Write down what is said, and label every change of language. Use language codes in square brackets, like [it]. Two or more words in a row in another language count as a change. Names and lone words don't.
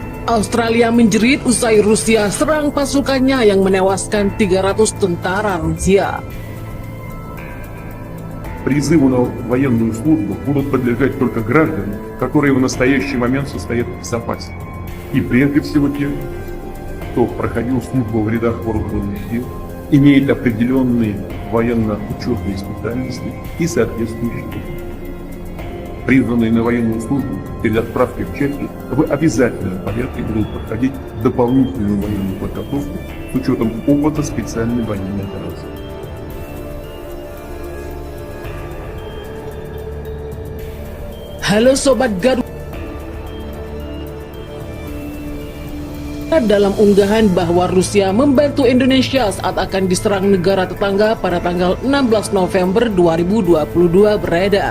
[id] Australia menjerit usai Rusia serang pasukannya yang menewaskan 300 tentara Rusia. [ru] Призыву на военную службу будут подлежать только граждане, которые в настоящий момент состоят в безопасности. И прежде всего те, кто проходил службу в рядах вооруженных сил, имеет определенные военно-учетные специальности и соответствующие документы. Призванные на военную службу перед отправкой в части в обязательном порядке будут проходить дополнительную военную подготовку с учетом опыта специальной военной операции. [id] Halo Sobat Garuda. Dalam unggahan bahwa Rusia membantu Indonesia saat akan diserang negara tetangga pada tanggal 16 November 2022 beredar.